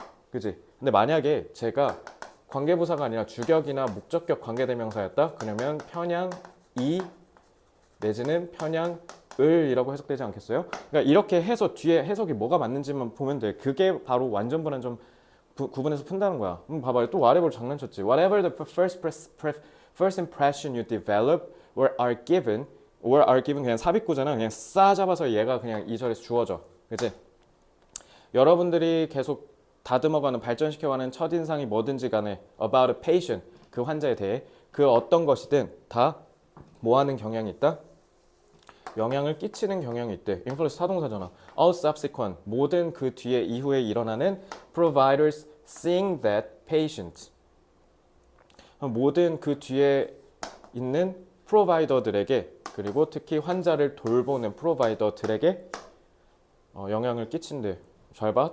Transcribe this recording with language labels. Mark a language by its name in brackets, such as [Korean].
[Korean] 그지? 근데 만약에 제가 관계부사가 아니라 주격이나 목적격 관계대명사였다? 그러면 편향이 내지는 편향을이라고 해석되지 않겠어요? 그러니까 이렇게 해서 뒤에 해석이 뭐가 맞는지만 보면 돼. 그게 바로 완전 불완전 구분해서 푼다는 거야. 봐봐요. 또 whatever 장난쳤지. [English] Whatever the first impression you develop or are given [Korean] 그냥 삽입구잖아. 그냥 싸잡아서 얘가 그냥 이 절에서 주어져. 그치? 여러분들이 계속 다듬어가는 발전시켜가는 첫인상이 뭐든지 간에 [English] about a patient [Korean] 그 환자에 대해 그 어떤 것이든 다 뭐하는 경향이 있다? 영향을 끼치는 경향이 있대. influence 타동사잖아. all subsequent 모든 그 뒤에 이후에 일어나는 [English] providers seeing that patient [Korean] 모든 그 뒤에 있는 프로바이더들에게 그리고 특히 환자를 돌보는 프로바이더들에게 영향을 끼친대. 잘 봐.